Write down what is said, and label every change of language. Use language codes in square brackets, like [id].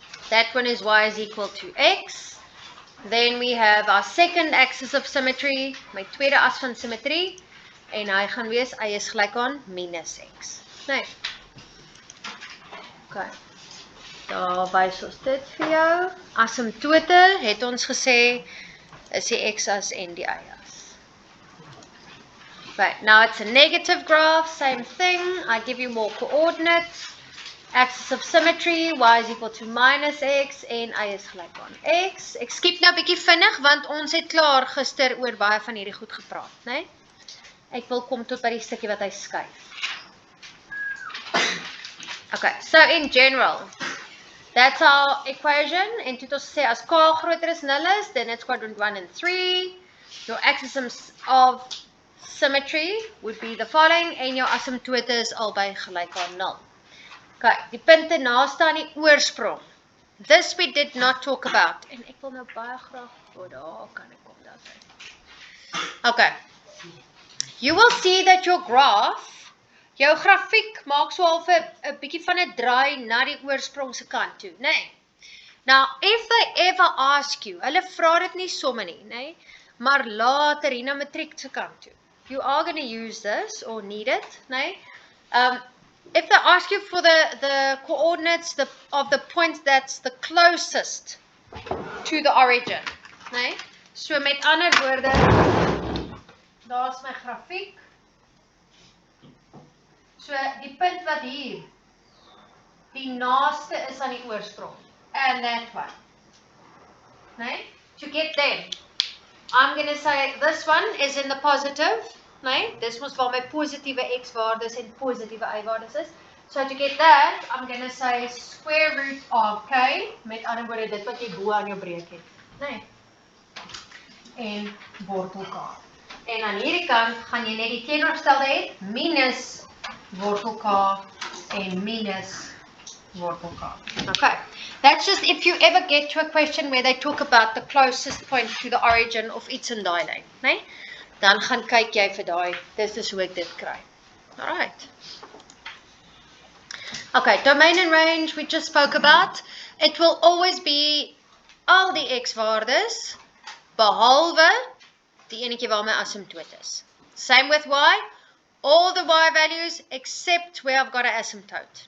[en] That one is y is equal to x. Then we have our second axis of symmetry, [af] my tweede as van symmetrie. En hy gaan wees, y is gelyk aan minus x. Nee. Okay. Daar wys ons dit vir jou. Asymptote het ons gesê, is die x-as en die y-as. [en] Right, now it's a negative graph, same thing. I give you more coordinates. Axis of symmetry, y is equal to minus x [af] en y is gelyk aan x. Ek skiep nou 'n bietjie vinnig want ons het klaar gister oor baie van hierdie goed gepraat, né? Ek wil kom tot by die stukkie wat hy skuif. [en] Okay, so in general, that's our equation. [af] En toe het ons gesê as k groter as 0 is, [en] then it's quadrant 1 and 3. Your axis of symmetry would be the following [af] en jou asymptote is albei gelyk aan 0. Okay, die punte naaste aan die oorsprong. [en] This we did not talk about. [af] En ek wil nou baie graag, daar kan ek kom daar sy. Okay. [en] You will see that your graph, [af] jou grafiek maak so half 'n bietjie van 'n draai na die oorsprong se kant toe, né? [en] Now, if they ever ask you, [af] hulle vra dit nie somme nie, [en] né? [af] Maar later hier na matriek se kant toe. [en] You are going to use this or need it, né? If they ask you for the coordinates of the point that's the closest to the origin, né? [af] So met ander woorde, daar's my grafiek. So die punt wat hier die naaste is aan die oorsprong. [en] And that one. Né? To get them, I'm going to say this one is in the positive. [af] Nee, dis mos waar my positiewe x waardes en positiewe y waardes is. [en] So to get that, I'm going to say square root of k, [af] met ander woorde dit wat jy bo aan jou breek het. [en] Nee. [af] En wortel k. En aan hierdie kant gaan jy net die teenoorgestelde hê, minus wortel k en minus wortel k. Okay. [en] That's just if you ever get to a question where they talk about the closest point to the origin of [af] iets in daai lyn, [en] né? [af] Dan gaan kyk jy vir daai, dis is hoe ek dit kry. [en] Alright. Okay, domain and range we just spoke about. It will always be [af] al die x-waardes, behalwe die enetjie waar my asymptoot is. [en] Same with y, all the y values except where I've got an asymptote.